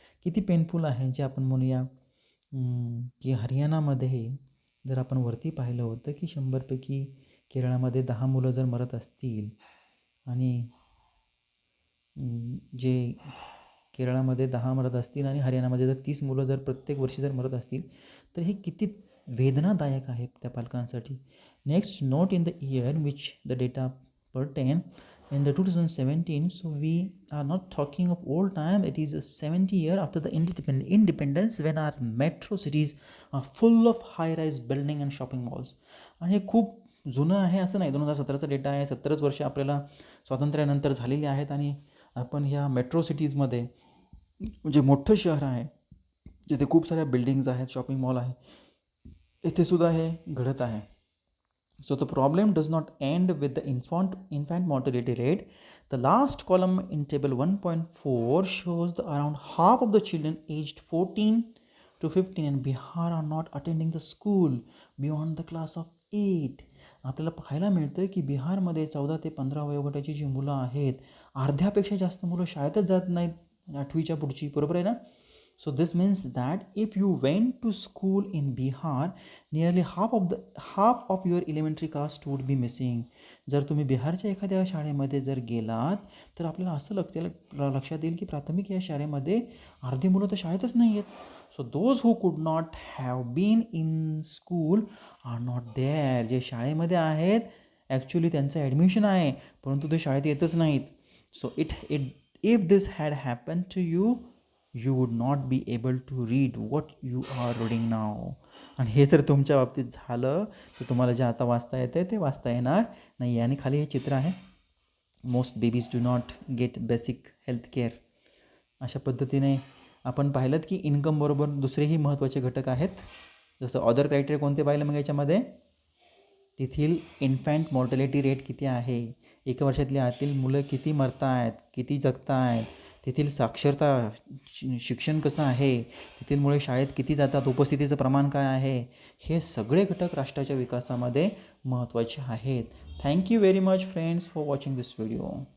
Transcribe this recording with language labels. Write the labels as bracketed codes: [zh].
[mr] किती पेनफुल आहे, जे आपण म्हणूया की हरियाणामध्ये जर आपण वरती पाहिलं होतं की 100पैकी केरळामध्ये 10 मुलं जर मरत असतील आणि जे केरळामध्ये 10 मरत असतील आणि हरियाणामध्ये जर 30 मुलं जर प्रत्येक वर्षी जर मरत असतील, तर हे किती वेदनादायक आहे त्या पालकांसाठी. [en] Next, note in the year which the data pertain in the 2017. So we are not talking of old time. It is a 70 year after the independence, when our metro cities are full of high-rise building and shopping malls. [mr] आणि हे खूप जुनं आहे असं नाही. 2017चा data आहे. 70च वर्ष आपल्याला स्वातंत्र्यानंतर झालेली आहेत आणि आपण ह्या मेट्रो सिटीजमध्ये, जे मोठं शहर आहे जिथे खूप साऱ्या बिल्डिंग्स आहेत, शॉपिंग मॉल आहे, येथे सुद्धा हे घडत आहे. [en] So the problem does not end with the infant mortality rate. The last column in table 1.4 shows that around half of the children aged 14 to 15 in Bihar are not attending the school beyond the class of 8. [mr] आपल्याला पाहायला मिळतं की बिहारमध्ये 14 ते 15 वयोगटाची जी मुलं आहेत, अर्ध्यापेक्षा जास्त मुलं शाळेतच जात नाहीत 8वीच्या पुढची, बरोबर आहे ना. [en] So this means that if you went to school in Bihar, nearly half of your elementary caste would be missing. [mr] जर तुम्ही बिहारच्या एखाद्या शाळेमध्ये जर गेलात, तर आपल्याला असं लक्षात येईल की प्राथमिक या शाळेमध्ये अर्धी मुलं तर शाळेतच नाही आहेत. [en] So those who could not have been in school are not there. [mr] जे शाळेमध्ये आहेत ॲक्च्युली त्यांचं ॲडमिशन आहे, परंतु ते शाळेत येतच नाहीत. [en] So if this had happen to you, you would not be able to read what you are reading now. [mr] आणि हे जर तुमच्या बाबतीत झालं, तर तुम्हाला जे आता वाचता येतं ते वाचता येणार नाही. आणि खाली हे चित्र आहे, [en] Most babies do not get basic health care. [mr] अशा पद्धतीने आपण पाहिलं की इन्कमबरोबर दुसरेही महत्त्वाचे घटक आहेत. जसं अदर क्रायटेरिया कोणते पाहिलं मग याच्यामध्ये, तेथील इन्फॅन्ट मॉर्टॅलिटी रेट किती आहे, 1 वर्षातली आतील मुलं किती मरत आहेत, किती जगत आहेत, तेथील साक्षरता शिक्षण कसं आहे, तेथील मुळे शाळेत किती जातात, उपस्थितीचं प्रमाण काय आहे, हे सगळे घटक राष्ट्राच्या विकासामध्ये महत्त्वाचे आहेत. [en] Thank you very much friends for watching this video.